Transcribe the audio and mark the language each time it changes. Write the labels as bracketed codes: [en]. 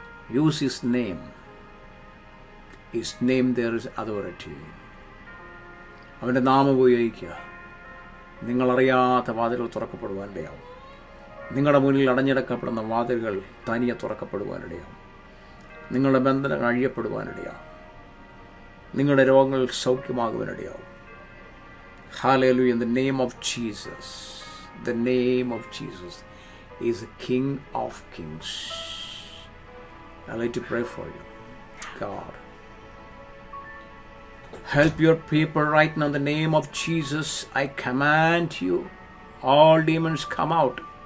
[en] Use his name. His name there is authority. [ml] അവൻ്റെ നാമം ഉപയോഗിക്കുക. നിങ്ങളറിയാത്ത വാതിലുകൾ തുറക്കപ്പെടുവാനിടയാവും. നിങ്ങളുടെ മുന്നിൽ അടഞ്ഞിടക്കപ്പെടുന്ന വാതിലുകൾ തനിയെ തുറക്കപ്പെടുവാനിടയാവും. നിങ്ങളുടെ ബന്ധനങ്ങൾ അഴിയപ്പെടുവാനിടയാവും. നിങ്ങളുടെ രോഗങ്ങൾ സൗഖ്യമാകുവാനിടയാവും. Hallelujah. [en] In the name of Jesus, the name of Jesus is the King of kings. I'd like to pray for you. God, help your people right now. In the name of Jesus, I command you, all demons come out.